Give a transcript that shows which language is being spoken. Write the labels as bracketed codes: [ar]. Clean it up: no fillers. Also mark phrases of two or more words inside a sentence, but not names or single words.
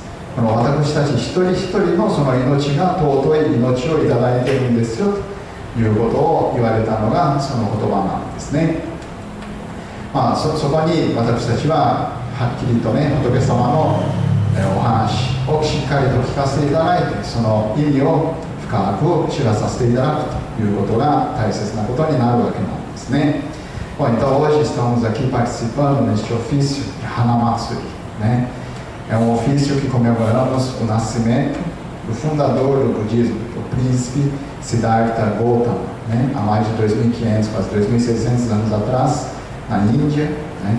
[ja] この私たち一人一人のその命が尊い命をいただいているんですよということを言われたのがその言葉なんですね。そこに私たちははっきりとね、仏様のお話をしっかりと聞かせていただいて、その意味を深く知らさせていただくということが大切なことになるわけなんですね。 [pt] Bom, então hoje estamos aqui participando neste ofício de Hanamatsuri, né? É um ofício que comemoramos o nascimento do fundador do budismo, que príncipe Siddhartha Gautama, né? Há mais de 2.500, quase 2.600 anos atrás, na Índia, né?